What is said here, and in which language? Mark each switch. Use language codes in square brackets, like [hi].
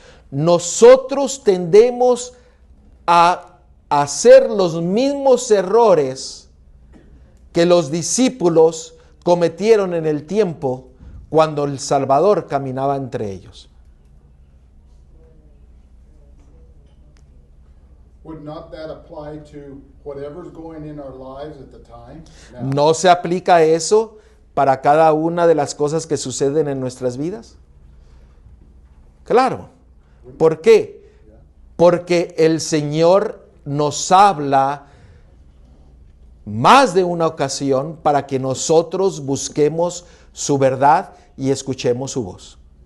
[es] Nosotros tendemos a hacer los mismos errores que los discípulos cometieron en el tiempo cuando el Salvador caminaba entre ellos. [en] Would not that apply to whatever's going in our lives at the time? [es] ¿No se aplica eso para cada una de las cosas que suceden en nuestras vidas? Claro. ¿Por qué? Porque el Señor nos habla más de una ocasión para que nosotros busquemos su verdad y escuchemos su voz.